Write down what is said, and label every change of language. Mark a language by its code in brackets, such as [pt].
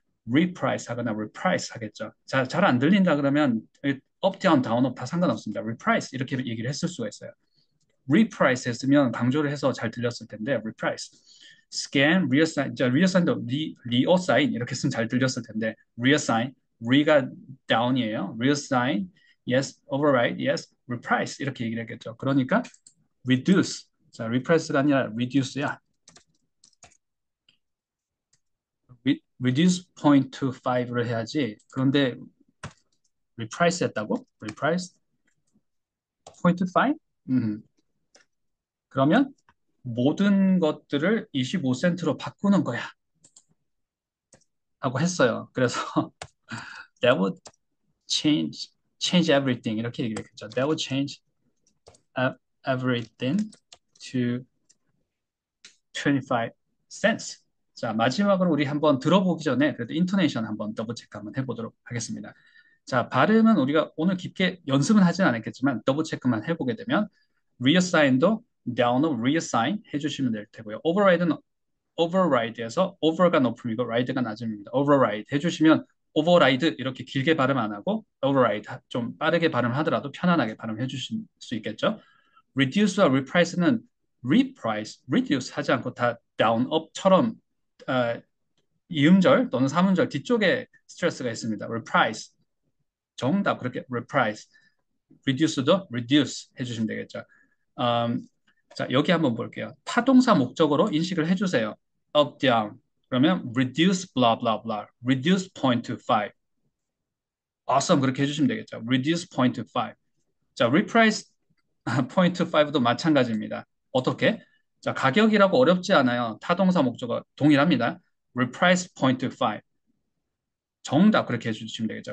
[ko] reprice 하거나 reprice 하겠죠. 자, 잘 안 들린다 그러면 up, down, down, up 다 상관없습니다. reprice 이렇게 얘기를 했을 수가 있어요. reprice 했으면 강조를 해서 잘 들렸을 텐데 reprice, scan, reassign, 자, reassign도 reassign 이렇게 쓰면 잘 들렸을 텐데 reassign, re가 down이에요. [en] reassign, yes, override, yes, reprice [ko] 이렇게 얘기를 했겠죠. 그러니까 reduce, 자, reprice가 아니라 reduce야. reduce 0.25를 해야지. 그런데 reprice 했다고? [en] reprice 0.5? [ko] 그러면 모든 것들을 25센트로 바꾸는 거야. 하고 했어요. [en] 그래서 that would change everything [ko] 이렇게 얘기를 했죠. [en] That would change everything to 25 cents. [ko] 자, 마지막으로 우리 한번 들어보기 전에 그래도 인토네이션 한번 더블 체크 한번 해보도록 하겠습니다. 자, 발음은 우리가 오늘 깊게 연습은 하진 않았겠지만 더블 체크만 해보게 되면 reassign도 down으로 reassign 해주시면 될 테고요. override는 override에서 over가 높음이고 ride가 낮음입니다. override 해주시면 override 이렇게 길게 발음 안 하고 override 좀 빠르게 발음하더라도 편안하게 발음해 주실 수 있겠죠. reduce와 reprice는 reprice, reduce 하지 않고 다 down, up처럼 이음절 또는 삼음절 뒤쪽에 스트레스가 있습니다. reprice, 정답 그렇게 reprice, reduce도 reduce 해주시면 되겠죠. 자, 여기 한번 볼게요. 타동사 목적으로 인식을 해주세요. [en] up, down. [ko] 그러면 [en] reduce, blah, blah, blah. reduce 0.25. awesome. [ko] 그렇게 해주시면 되겠죠. [en] reduce 0.25. [ko] 자, reprice 0.25도 마찬가지입니다. 어떻게? 자, 가격이라고 어렵지 않아요. 타동사 목적어 동일합니다. [en] reprice 0.25. [ko] 정답 그렇게 해주시면 되겠죠.